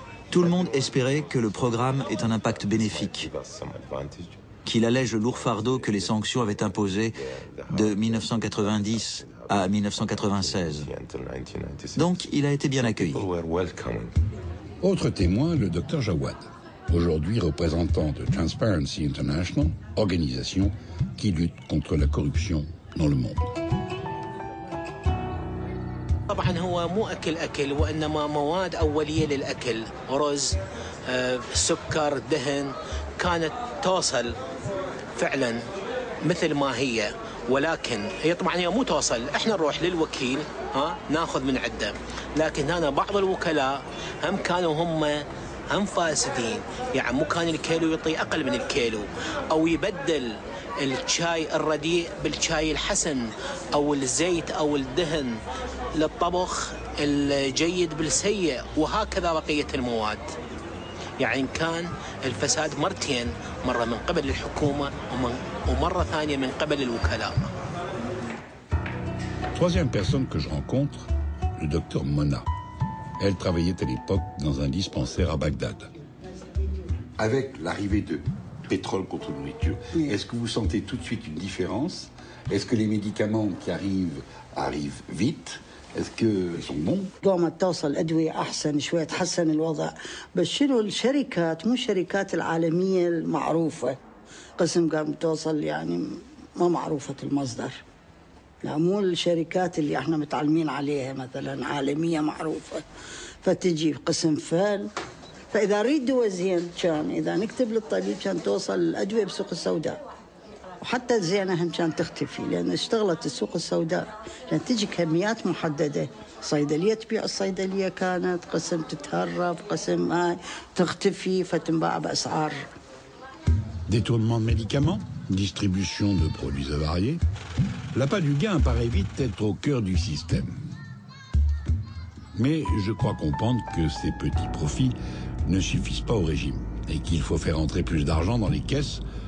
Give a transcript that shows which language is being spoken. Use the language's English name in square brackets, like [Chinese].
[French] Tout le monde espérait que le programme ait un impact bénéfique, qu'il allège le lourd fardeau que les sanctions avaient imposé de 1990 à 1996. Donc, il a été bien accueilli. Autre témoin, le docteur Jawad, aujourd'hui représentant de Transparency International, organisation qui lutte contre la corruption dans le monde. [Arabic] طبعا هو مو أكل وإنما مواد أولية للأكل، رز، سكر، دهن، كانت توصل فعلا مثل ما هي، ولكن هي طبعا هي مو توصل، احنا نروح للوكيل ناخذ من عنده، لكن هنا بعض الوكلاء هم كانوا هم فاسدين، يعني مو كان الكيلو يعطي أقل من الكيلو، أو يبدل الشاي الرديء بالشاي الحسن، أو الزيت أو الدهن للطبخ الجيد بالسيء، وهكذا بقية المواد. يعني كان الفساد مرتين، مرة من قبل الحكومة ومرة ثانية من قبل الوكلاء. [French] Troisième personne que je rencontre, le docteur Mona. Elle travaillait à l'époque dans un dispensaire à Bagdad. Avec l'arrivée de pétrole contre nourriture, est-ce que vous sentez tout de suite une différence? Est-ce que les médicaments qui arrivent vite? Est-ce qu'ils sont bons؟ [Arabic] قامت توصل أدوية أحسن شوية، تحسن الوضع، بس شنو الشركات مو الشركات العالمية المعروفة، قسم قامت توصل يعني ما معروفة المصدر، لا مو الشركات اللي احنا متعلمين عليها مثلا عالمية معروفة، فتجي قسم فال، فإذا أريد دواء زين كان إذا نكتب للطبيب كان توصل الأدوية بسوق السوداء. وحتى الزينة هم كان تختفي لأن اشتغلت السوق السوداء، كانت تجي كميات محددة، صيدلية تبيع الصيدلية كانت، قسم تتهرب، قسم هاي تختفي فتنباع بأسعار. [French] Détournement de médicaments, distribution de produits avariés, l'appât du gain paraît vite être au cœur du système. Mais je crois comprendre que ces petits profits ne suffisent pas au régime et qu'il faut faire entrer plus d'argent dans les caisses.